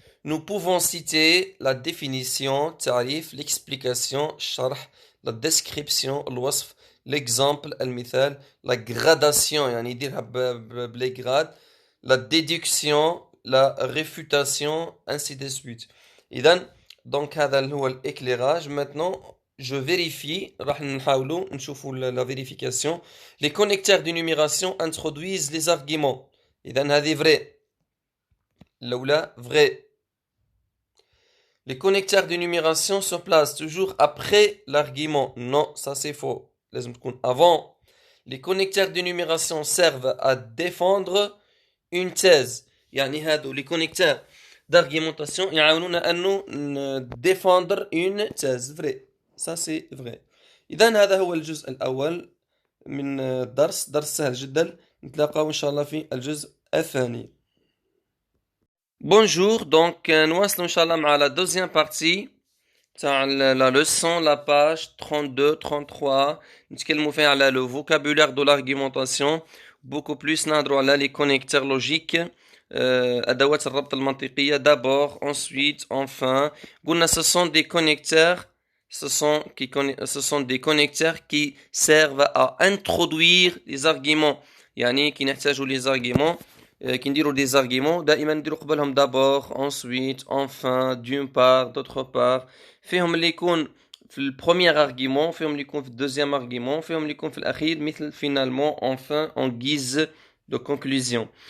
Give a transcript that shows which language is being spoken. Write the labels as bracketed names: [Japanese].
[French] Nous pouvons citer la définition, tarif, l'explication, [Arabic] الشرح, [French] la description, [Arabic] الوصف, [French] l'exemple, [Arabic] المثال, [French] la gradation, [Arabic] يعني يديرها بلي [French] grades, la déduction, la réfutation, ainsi de suite. [Arabic] إذن donc هذا اللي هو [French] l'éclairage. Maintenant, je vérifie, [Arabic] راح نحاولوا نشوفوا [French] la vérification. Les connecteurs de numération introduisent les arguments. [Arabic] إذن هذه [French] vrai. [Arabic] الأولى [French] vrai. Les connecteurs de numération se placent toujours après l'argument. Non, ça c'est faux. Avant. Les connecteurs de numération servent à défendre une thèse. [Arabic] يعني هادو [French] les connecteurs d'argumentation [Arabic] يعاونونا أنه [French] défendre une thèse. Vrai. Ça c'est vrai. [Arabic] إذن هذا هو الجزء الأول من درس سهل جدا. نتلاقاو إن شاء الله في الجزء الثاني. [French] Bonjour, donc nous allons inchallah à la deuxième partie de la leçon, la page 32-33. Nous allons faire le vocabulaire de l'argumentation, beaucoup plus les connecteurs logiques, [Arabic] أدوات الربط المنطقية [French] d'abord, ensuite, enfin. Ce sont des connecteurs, ce sont des connecteurs qui servent à introduire les arguments. يعني qui [Arabic] نحتاجوا [French] les arguments. [Arabic] كي نديروا [French] des arguments [Arabic] دائما نديروا قبلهم [French] d'abord ensuite enfin d'une part d'autre part [Arabic] فيهم اللي يكون في البروميير [French] argument [Arabic] فيهم اللي يكون في الدوزيام argument فيهم اللي يكون في الأخير مثل [French] finalement enfin en guise de conclusion.